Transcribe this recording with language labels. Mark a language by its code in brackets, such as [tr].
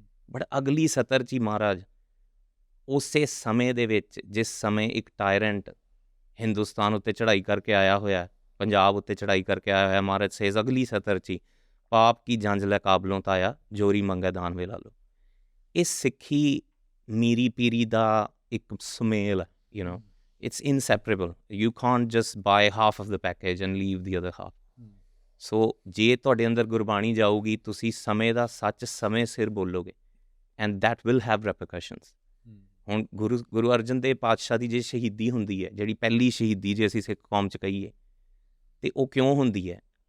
[pa] But ਅਗਲੀ ਸਤਰ 'ਚ ਹੀ ਮਹਾਰਾਜ ਉਸੇ ਸਮੇਂ ਦੇ ਵਿੱਚ ਜਿਸ ਸਮੇਂ ਇੱਕ ਟਾਇਰੈਂਟ ਹਿੰਦੁਸਤਾਨ ਉੱਤੇ ਚੜ੍ਹਾਈ ਕਰਕੇ ਆਇਆ ਹੋਇਆ, ਪੰਜਾਬ ਉੱਤੇ ਚੜ੍ਹਾਈ ਕਰਕੇ ਆਇਆ ਹੋਇਆ, ਮਹਾਰਾਜ ਸੇਜ਼ ਅਗਲੀ ਸਤਰ 'ਚ ਹੀ ਪਾਪ ਕੀ ਜੰਜ ਲੈ ਕਾਬਲੋਂ ਤਾਇਆ ਜੋਰੀ ਮੰਗੇ ਦਾਨ ਵੇ ਲਾ ਲਓ। ਇਹ ਸਿੱਖੀ ਮੀਰੀ ਪੀਰੀ ਦਾ ਇੱਕ ਸੁਮੇਲ ਹੈ, [en] You know it's inseparable. You can't just buy half of the package and leave the other half. [pa] ਸੋ ਜੇ ਤੁਹਾਡੇ ਅੰਦਰ ਗੁਰਬਾਣੀ ਜਾਊਗੀ ਤੁਸੀਂ ਸਮੇਂ ਦਾ ਸੱਚ ਸਮੇਂ ਸਿਰ ਬੋਲੋਗੇ [en] And that will have repercussions. [pa] ਹੁਣ ਗੁਰੂ ਅਰਜਨ ਦੇਵ ਪਾਤਸ਼ਾਹ ਦੀ ਜੇ ਸ਼ਹੀਦੀ ਹੁੰਦੀ ਹੈ, ਜਿਹੜੀ ਪਹਿਲੀ ਸ਼ਹੀਦੀ ਜੇ ਅਸੀਂ ਸਿੱਖ ਕੌਮ 'ਚ ਕਹੀਏ, ਤੇ ਉਹ ਕਿਉਂ ਹੁੰਦੀ ਹੈ?